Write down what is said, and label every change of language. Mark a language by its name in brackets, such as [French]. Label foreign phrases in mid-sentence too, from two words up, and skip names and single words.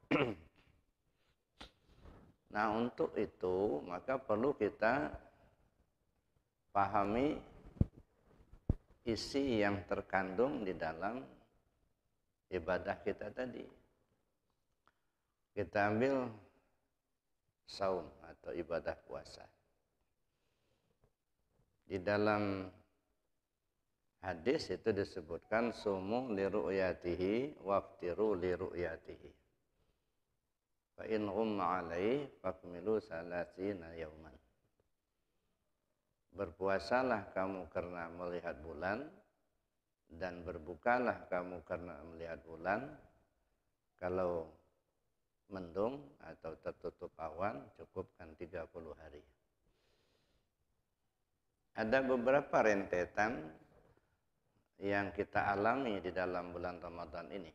[Indonesian] Nah, untuk itu maka perlu kita pahami isi yang terkandung di dalam ibadah kita tadi. Kita ambil saum atau ibadah puasa. Di dalam hadis itu disebutkan [Arabic] صوموا لرؤيته وأفطروا لرؤيته. فإن غم عليه فأكملوا ثلاثين يوما. [Indonesian] Berpuasalah kamu karena melihat bulan dan berbukalah kamu karena melihat bulan. Kalau mendung atau tertutup awan cukupkan 30 hari. Ada beberapa rentetan yang kita alami di dalam bulan Ramadan ini.